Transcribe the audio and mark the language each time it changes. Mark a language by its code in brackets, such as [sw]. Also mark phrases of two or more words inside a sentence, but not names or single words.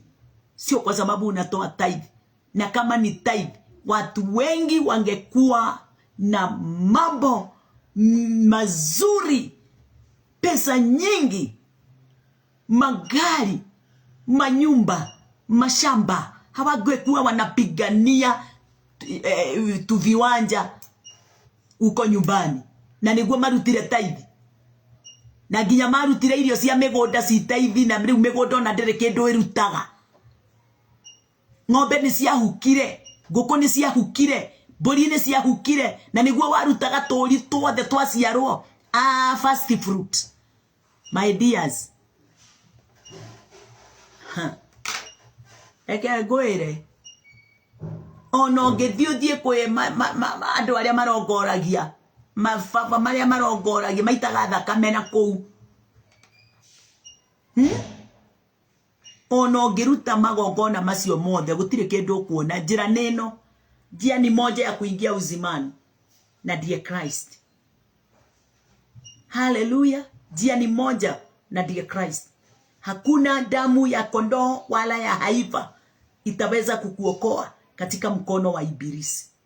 [sw] Sio kwa sababu unatoa tithe. Na kama ni tithe, watu wengi wangekuwa na mambo mazuri, pesa nyingi, magari, manyumba, mashamba. Hawangekuwa wanapigania tuviwanja uko nyumbani. [ki] Na niguo marutire tithe. Na nginya marutire irio cia migoda ci tithe, na riu migoda na ndire kindu irutaga. Ng'ombe ni ciahukire, nguku ni ciahukire, mburi ni ciahukire, na niguo warutaga turi twothe twaciarwo. [en] First fruit. My dears. [ki] Eke ngwire. Ono ngethio kwe andu aria marongoragia. Mababa maria marongoragia maitaga thakame na kou. Ono ngiruta magongona macio mothe gutire kindu kuona. Njira neno, [sw] njia ni moja ya kuingia uzimani, na ndiye Christ. Hallelujah. Njia ni moja, na ndiye Christ. Hakuna damu ya kondoo wala ya haifa itaweza kukuokoa katika mkono wa ibilisi.